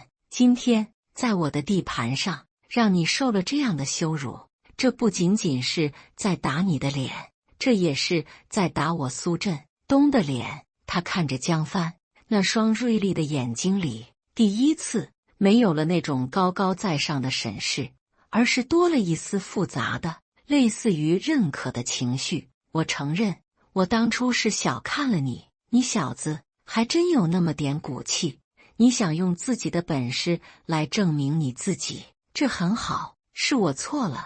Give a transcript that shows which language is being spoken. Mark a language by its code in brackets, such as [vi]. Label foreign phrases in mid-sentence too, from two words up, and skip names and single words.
[zh] 今天在我的地盤上讓你受了這樣的羞辱，這不僅僅是在打你的臉，這也是在打我蘇振東的臉。他看着江帆，那雙銳利的眼睛裡第一次沒有了那種高高在上的審視，而是多了一絲複雜的、類似於認可的情緒。我承認，我當初是小看了你，你小子還真有那麼點骨氣。你想用自己的本事來證明你自己，這很好，是我錯了。